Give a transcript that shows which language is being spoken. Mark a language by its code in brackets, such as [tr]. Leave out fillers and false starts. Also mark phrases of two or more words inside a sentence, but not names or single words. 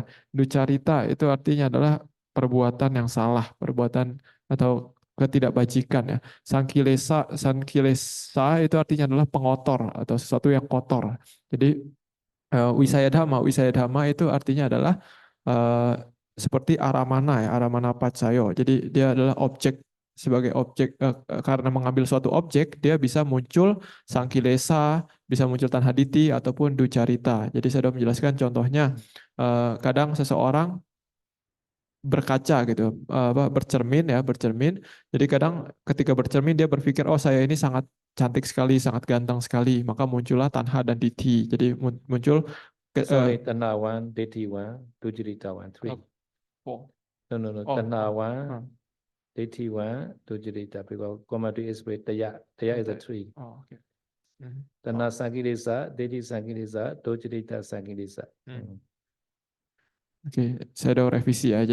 [id] Ducarita itu artinya adalah perbuatan yang salah, perbuatan atau ketidakbajikan ya. Sankilesa itu artinya adalah pengotor atau sesuatu yang kotor. Jadi Wisaya Dhamma itu artinya adalah seperti aramana ya, [pi] aramana pacayo. [id] Jadi dia adalah objek, sebagai objek karena mengambil suatu objek dia bisa muncul sangkilesa, bisa muncul tanhaditi ataupun ducarita. Jadi saya sudah menjelaskan contohnya kadang seseorang berkaca gitu, bercermin ya, bercermin. Jadi kadang ketika bercermin dia berpikir oh saya ini sangat cantik sekali, sangat ganteng sekali, maka muncullah tanha dan diti. Jadi muncul [en] Sorry, Tanha one, Ditti one, Dujirita one, three. Oh. No. Tanha one, Ditti one, Dujirita. Because commentary is with Taya. Taya is a three. Oh, okay. [pi] Tanha Sankilesa, Ditti Sankilesa, Dujirita Sankilesa. [id] Oke, saya udah revisi ya.